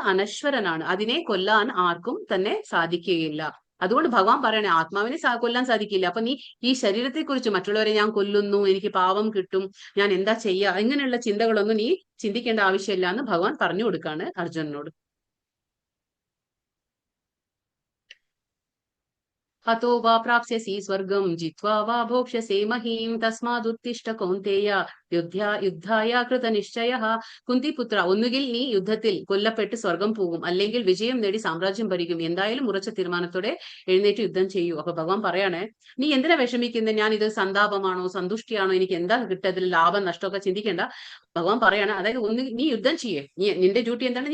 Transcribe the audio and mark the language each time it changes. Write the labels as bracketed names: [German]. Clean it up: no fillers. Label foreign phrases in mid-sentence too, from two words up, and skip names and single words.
[Malayalam] അനശ്വരനാണ്, അതിനെ കൊല്ലാൻ ആർക്കും തന്നെ സാധിക്കുകയില്ല. അതുകൊണ്ട് ഭഗവാൻ പറയണേ ആത്മാവിനെ കൊല്ലാൻ സാധിക്കില്ല. അപ്പൊ നീ ഈ ശരീരത്തെ കുറിച്ച് മറ്റുള്ളവരെ ഞാൻ കൊല്ലുന്നു, എനിക്ക് പാവം കിട്ടും, ഞാൻ എന്താ ചെയ്യുക, ഇങ്ങനെയുള്ള ചിന്തകളൊന്നും നീ ചിന്തിക്കേണ്ട ആവശ്യമില്ല എന്ന് ഭഗവാൻ പറഞ്ഞു കൊടുക്കാണ് അർജുനനോട്. [Sanskrit] हतो वा प्राप्स्यसि स्वर्गं जित्वा वा भोक्ष्यसे महीं तस्मादुत्तिष्ठ कौन्तेय യുദ്ധായ കൃതനിശ്ചയഃ. [Malayalam] കുന്തിപുത്ര, ഒന്നുകിൽ നീ യുദ്ധത്തിൽ കൊല്ലപ്പെട്ട് സ്വർഗം പോകും, അല്ലെങ്കിൽ വിജയം നേടി സാമ്രാജ്യം ഭരിക്കും. എന്തായാലും ഉറച്ച തീരുമാനത്തോടെ എഴുന്നേറ്റ് യുദ്ധം ചെയ്യൂ. അപ്പൊ ഭഗവാൻ പറയാണ്, നീ എന്തിനാ വിഷമിക്കുന്നത്? ഞാൻ ഇത് സന്താപമാണോ സന്തുഷ്ടിയാണോ, എനിക്ക് എന്താ കിട്ടതിൽ ലാഭം നഷ്ടമൊക്കെ ചിന്തിക്കേണ്ട. ഭഗവാൻ പറയാണ്, അതായത് നീ യുദ്ധം ചെയ്യേ, നിന്റെ ഡ്യൂട്ടി എന്താണ്?